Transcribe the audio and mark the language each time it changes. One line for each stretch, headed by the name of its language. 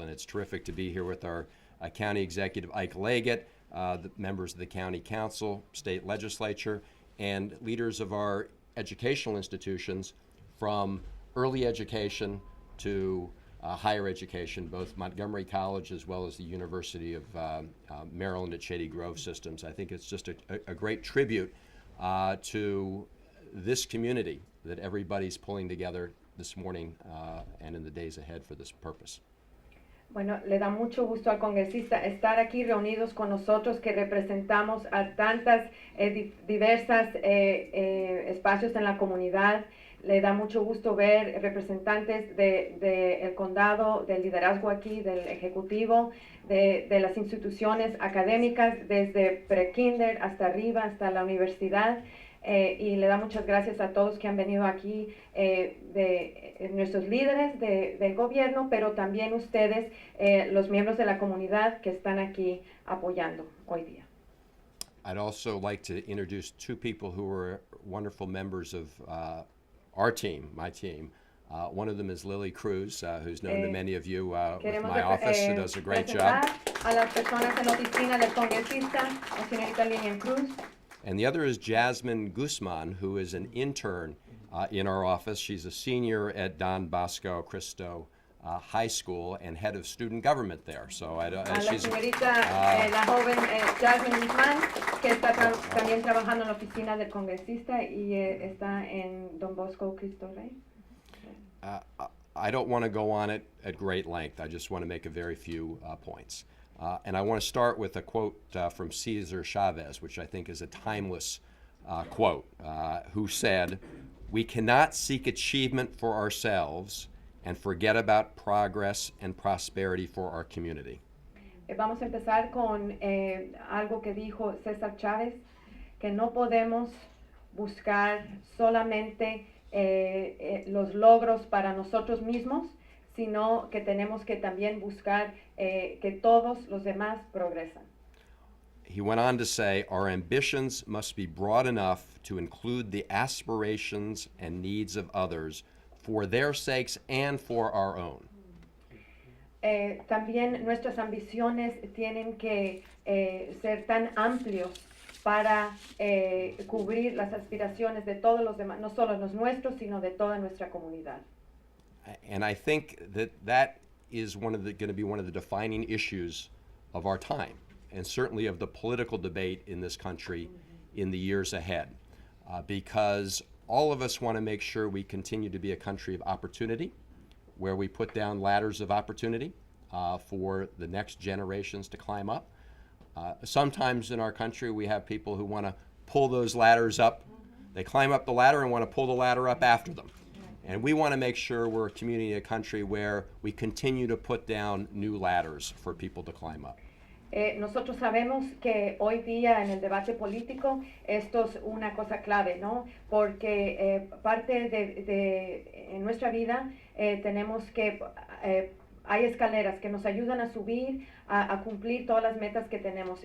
English: And it's terrific to be here with our County Executive Isiah Leggett, the members of the County Council, State Legislature, and leaders of our educational institutions from early education to higher education, both Montgomery College as well as the University of Maryland at Shady Grove Systems. I think it's just a great tribute to this community that everybody's pulling together this morning and in the days ahead for this purpose.
Spanish: Bueno, le da mucho gusto al congresista estar aquí reunidos con nosotros que representamos a tantas diversas espacios en la comunidad. Le da mucho gusto ver representantes del condado, del liderazgo aquí, del ejecutivo, de las instituciones académicas, desde pre-kinder hasta arriba, hasta la universidad. Y le da muchas gracias a todos que han venido aquí, de nuestros líderes del gobierno, pero también ustedes, los miembros de la comunidad que están aquí apoyando hoy día.
English: I'd also like to introduce two people who are wonderful members of our team, my team. One of them is Lily Cruz, who's known to many of you with my office, who does a great job.
Spanish: A las personas en la oficina del congresista, la señorita Lilian Cruz.
English: And the other is Jasmine Guzman, who is an intern in our office. She's a senior at Don Bosco Cristo High School and head of student government there. So
Spanish: la señorita, la joven Jasmine Guzman, que está también trabajando en la oficina del congresista y está en Don Bosco Cristo Rey.
English: I don't want to go on it at great length. I just want to make a very few points. And I want to start with a quote from Cesar Chavez, which I think is a timeless quote, who said, "We cannot seek achievement for ourselves and forget about progress and prosperity for our community."
Spanish: Vamos a empezar con algo que dijo César Chávez, que no podemos buscar solamente los logros para nosotros mismos, sino que tenemos que también buscar que todos los demás progresan.
English: He went on to say, "Our ambitions must be broad enough to include the aspirations and needs of others for their sakes and for our own."
Spanish: También nuestras ambiciones tienen que ser tan amplios para cubrir las aspiraciones de todos los demás, no solo los nuestros, sino de toda nuestra comunidad.
English: And I think that is going to be one of the defining issues of our time, and certainly of the political debate in this country in the years ahead, because all of us want to make sure we continue to be a country of opportunity, where we put down ladders of opportunity for the next generations to climb up. Sometimes in our country we have people who want to pull those ladders up. They climb up the ladder and want to pull the ladder up after them. And we want to make sure we're a community, a country where we continue to put down new ladders for people to climb up.
Spanish: Nosotros sabemos que hoy día en el debate político esto es una cosa clave, ¿no? Porque parte en nuestra vida tenemos que hay escaleras que nos ayudan a subir, a cumplir todas las metas que tenemos.